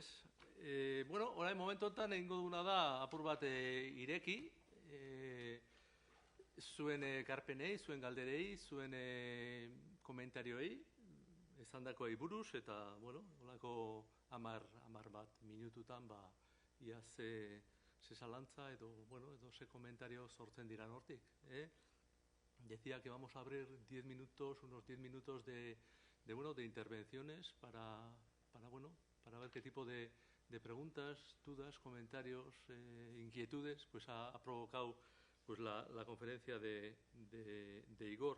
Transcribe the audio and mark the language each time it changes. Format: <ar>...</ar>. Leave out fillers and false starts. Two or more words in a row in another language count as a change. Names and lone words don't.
<eu>Orain momentu honetan egingo duguna da apur bat ireki, zuen ekarpenei, zuen galderei, zuen komentarioei, esandakoei buruz, eta, holako 10 bat minututan, ia ze zalantza edo ze komentario sortzen diran hortik.</eu> <es>Decía que vamos a abrir unos 10 minutos de intervenciones para ver qué tipo de preguntas, dudas, comentarios, inquietudes pues ha provocado pues la conferencia de Igor.</es>